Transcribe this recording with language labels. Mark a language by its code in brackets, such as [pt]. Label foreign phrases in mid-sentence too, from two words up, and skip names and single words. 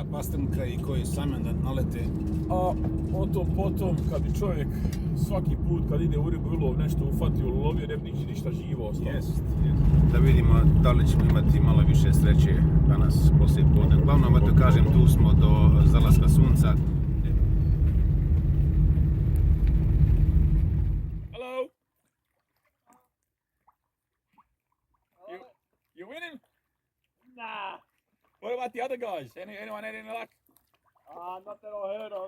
[bs] A pastrnka i koji samen da nalete. A o tom potom, kad bi čovjek svaki put kad ide u ribu ulov nešto ufatio, ulovio, ne bi ništa živo ostalo. Jest. Da vidimo da li ćemo imati malo više sreće danas poslije podne. Uglavnom, eto kažem, tu smo do zalaska sunca. [en] Hello? You winning? Nah, What about the other guys? Anyone had any luck? not that I heard of.